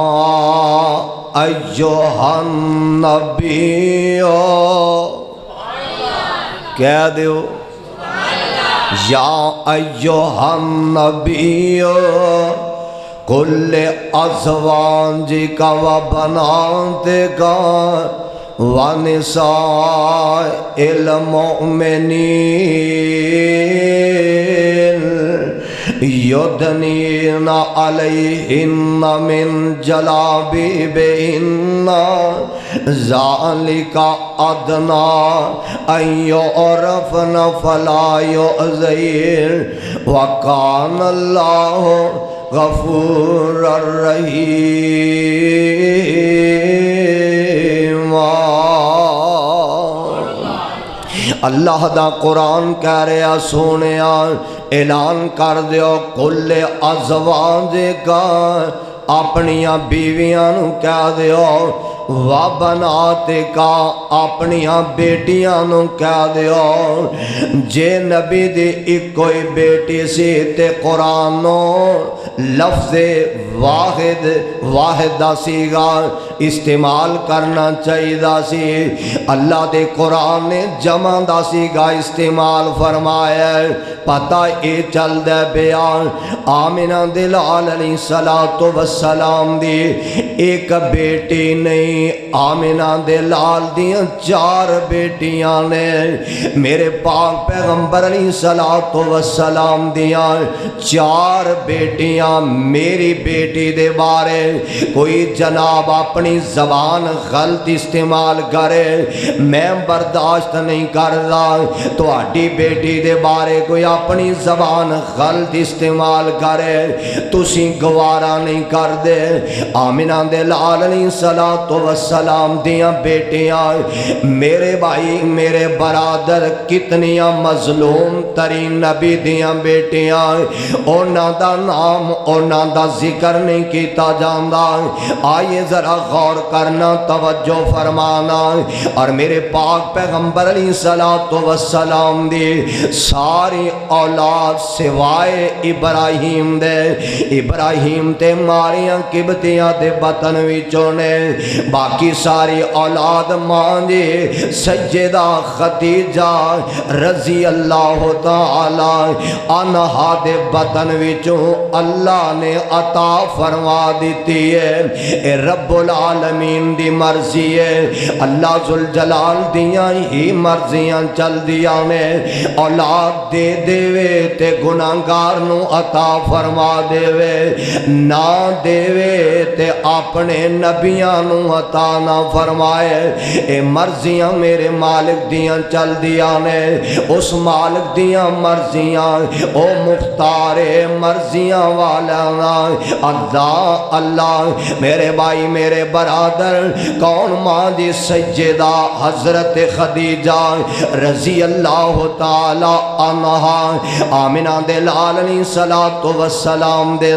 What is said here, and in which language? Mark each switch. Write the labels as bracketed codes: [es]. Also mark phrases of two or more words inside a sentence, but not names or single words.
[ar] ایہا النبی، [pa] کہہ دیو [ar] یا ایہا النبی کل ازواجک و بناتک ونساء المؤمنین یدنین علیہن من جلابیبہن ذالک ادنی ان یعرفن فلا یؤذین وکان اللہ غفور الرحیم۔ [pa] اللہ دا قرآن کہہ رہا سونیا اعلان کر دیو [ar] کل ازواجک، [pa] اپنیاں بیویاں نو کہہ دیو، [ar] و بناتک، [pa] اپنیاں بیٹیاں نو کہہ دیو۔ جے نبی دی ایک کوئی بیٹی سی تے قرآن نو لفظ واحد دا سیگا استعمال کرنا چاہیے دا سی، اللہ دے قرآن نے جمع دا سیگا استعمال فرمایا ہے۔ پتہ اے چل دے بیان آمینہ دے لال [ar] علیہ الصلوۃ والسلام [pa] دی ایک بیٹی نہیں، آمینہ دے لال دیاں 4 بیٹیاں نے۔ میرے پاک پیغمبر [ar] علیہ الصلوۃ والسلام [pa] دیاں 4 بیٹیاں۔ میری بیٹی دے بارے کوئی جناب اپنی اپنی زبان غلط استعمال کرے میں برداشت نہیں کردا تہاڈی بیٹی دے بارے کوئی اپنی زبان غلط استعمال کرے تسی گوارا نہیں کردے آمنہ دے لال [ar] علیہ السلام [pa] دیاں بیٹیاں میرے بھائی میرے برادر کتنیاں مظلوم ترین نبی دیاں بیٹیاں اونا دا نام اونا دا ذکر نہیں کیتا جاندا آئیے ذرا غور کرنا توجہ فرمانا اور میرے پاک پیغمبر [ar] علیہ السلام [pa] دی ساری اولاد سوائے ابراہیم دے ابراہیم تے ماریاں قبطیاں دے بطن وچوں نے باقی ساری اولاد ماں دی سیدہ خدیجہ [ar] رضی اللہ تعالی عنہا [pa] دے بطن وچوں اللہ نے عطا فرما دیتی ہے اے [ar] رب العالمین [pa] دی مرضی ہے اللہ ذوالجلال دیاں ہی مرضیاں چل دیاں نے اولاد دے دے تے گناہگار نو عطا فرما دے نہ دے تے اپنے نبیاں نو عطا نہ فرمائے اے مرضیاں میرے مالک دیاں چل دیاں نے اس مالک دیاں مرضیاں او مختار مرضیاں والا اللہ میرے بھائی میرے برادر کون ماں دی سیدہ حضرت خدیجہ [ar] رضی اللہ تعالی عنہا [pa] آمنہ دے لال [ar] علیہ السلام [pa] دے